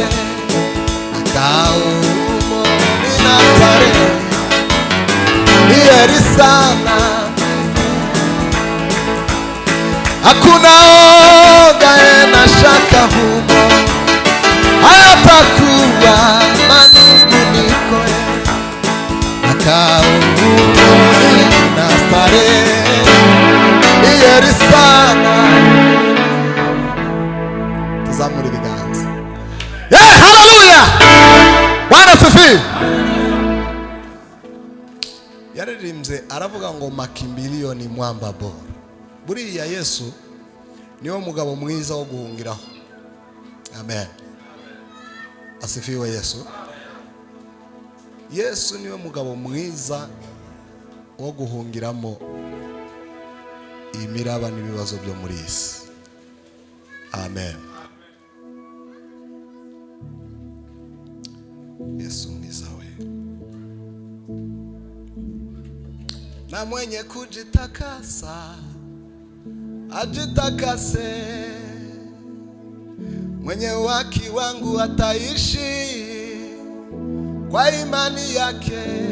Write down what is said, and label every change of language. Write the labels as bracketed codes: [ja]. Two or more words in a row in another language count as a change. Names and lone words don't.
[sw] akaumo nina starehe ni heri sana hakuna oga na shaka humo hayatakuwa manunguniko akaumo nina starehe ni heri sana. [rw] Tuzamure ibiganza. [sw] Haleluya! Bwana asifiwe. [rw] Yaririmbye aravuga ngo [sw] makimbilio ni mwamba bora. [rw] Buriya Yesu niwo mugabo mwiza wo guhungiraho. [sw] Amen. Asifiwe Yesu. [rw] Yesu niwe mugabo mwiza wo guhungiramo imiraba n'ibibazo byo muri isi. Amen. Yesu mwiza we. [sw] Na mwenye kujitakasa ajitakase, mwenye haki wangu ataishi kwa imani yake.